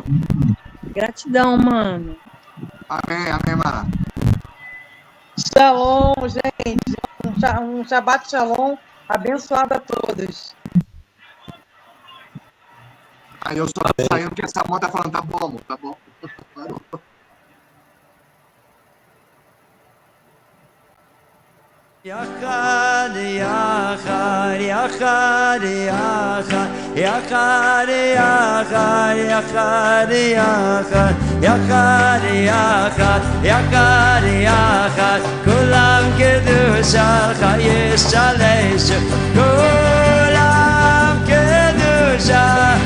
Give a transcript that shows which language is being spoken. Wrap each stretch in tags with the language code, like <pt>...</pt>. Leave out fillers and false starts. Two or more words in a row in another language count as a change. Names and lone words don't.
<pt>Gratidão, mano. Amém, amém, mano. Shalom, gente. Um</pt> <he>שבת שלום</he> <pt>abençoado a todos. Aí eu só saindo porque essa moto tá falando, tá bom, amor, tá bom. Parou.</pt> <he>יחד, יחד, יחד, יחד, יחד, יחד. יחד, יחד, יחד, יחד, יחד, יחד, יחד, כולם קדושה יש עלי כולם קדושה</he>